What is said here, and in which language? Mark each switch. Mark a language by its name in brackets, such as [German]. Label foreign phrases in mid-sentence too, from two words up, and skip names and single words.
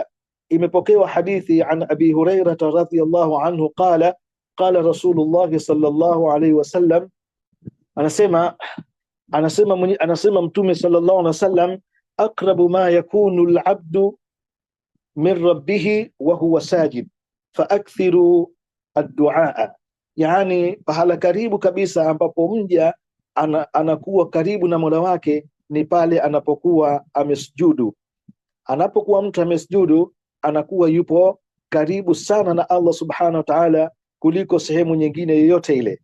[Swahili] Imepokewa hadithi [Arabic] عن أبي هريرة رضي الله عنه قال رسول الله صلى الله عليه وسلم, [Swahili] anasema Mtume [Arabic] صلى الله عليه وسلم, أقرب ما يكون العبد من ربه وهو ساجد فأكثروا الدعاء. [Swahili] Yani pahala karibu kabisa ambapo mja anakuwa karibu na Mola wake ni pale anapokuwa amesujudu. Anapokuwa mtu amesujudu, anakuwa yupo karibu sana na Allah [Arabic] سبحانه وتعالى [Swahili] kuliko sehemu nyingine yoyote ile.